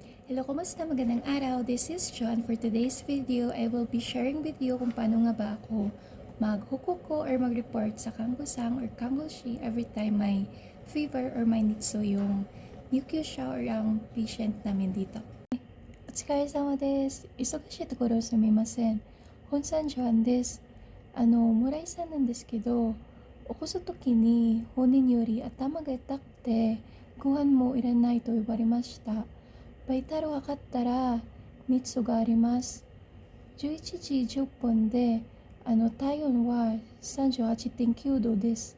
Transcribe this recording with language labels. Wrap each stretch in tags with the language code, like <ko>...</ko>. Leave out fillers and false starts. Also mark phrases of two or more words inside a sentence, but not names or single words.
<tl>Hello, kumusta? Magandang araw.</tl> <en>This is John. For today's video, I will be sharing with you</en> <tl>kung paano nga ba ako maghukuko or mag-report sa kanggusang or kanggoshi</tl> <en>every time</en> <tl>may fever or may nitso yung NICU siya or ang patient namin dito.</tl> <ja>お疲れ様です。忙しいところすみません。本山ジョアンです。村井さんなんですけど、起こす時に本人より頭が痛くてご飯もいらないと言われました。バイタル測ったら熱があります。11時10分で体温は38.9度です。</ja>